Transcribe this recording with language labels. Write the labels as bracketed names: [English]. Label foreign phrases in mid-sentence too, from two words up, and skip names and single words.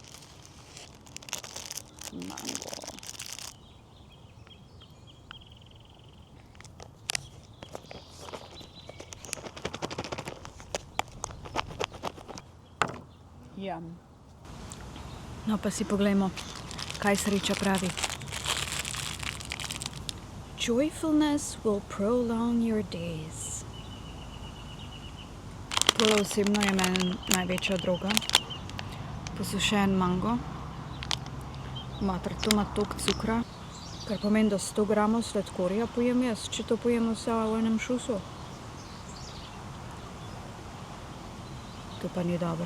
[Slovenian] Mango. Jam. No, pa si poglejmo, kaj sreča pravi. [English] Joyfulness will prolong your days. [Slovenian] Tole osebno je meni največja droga. Posušen mango. Mater, to ima toliko cukra. Kar pomeni, da 100 gramov sladkorja pojem jaz, če to pojem vse v enem šusu. To pa ni dobro.